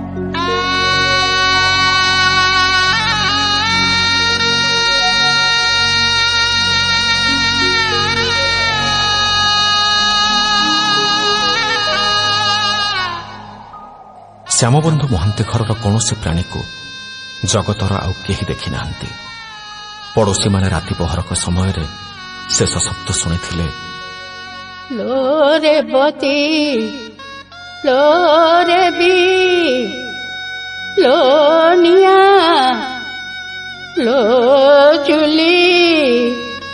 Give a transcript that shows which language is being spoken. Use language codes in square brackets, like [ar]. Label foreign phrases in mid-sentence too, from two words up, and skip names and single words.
[or] ଶ୍ୟାମବନ୍ଧୁ ମହାନ୍ତି ଘରର କୌଣସି ପ୍ରାଣୀକୁ ଜଗତର ଆଉ କେହି ଦେଖିନାହାନ୍ତି। ପଡ଼ୋଶୀମାନେ ରାତି ପହରକ ସମୟରେ ଶେଷ ଶବ୍ଦ ଶୁଣିଥିଲେ। ଲୋ ରେବତୀ, ଲୋ ରେବି, ଲୋ ନିଆ, ଲୋ ଚୁଲି।